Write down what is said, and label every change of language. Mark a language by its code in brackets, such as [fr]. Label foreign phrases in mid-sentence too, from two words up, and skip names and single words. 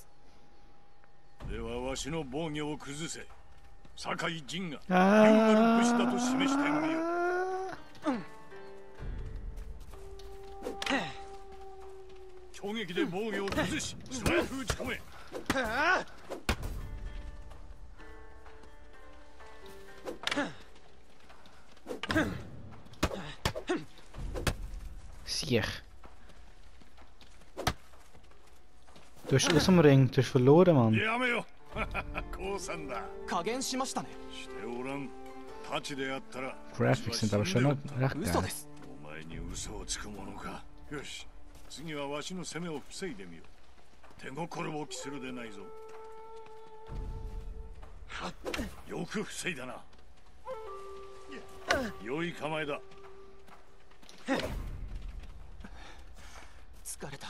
[ja] ではわしの防御を崩せ。酒井仁が優なる武士だと示してみよう。攻撃で防御を崩し素早く撃ち込め。 [de] Siech. Du hast aus dem Ring, du hast verloren, Mann. [ja] やめよ。降参だ。加減しましたね。しておらん。太刀であったら [de] Graphics sind aber schon noch recht [ja] 嘘 [de] geil. [ja] です。お前に嘘をつくものか。よし、次はわしの攻めを防いでみよう。手心を期するでないぞ。よく防いだな。良い構えだ。疲れた。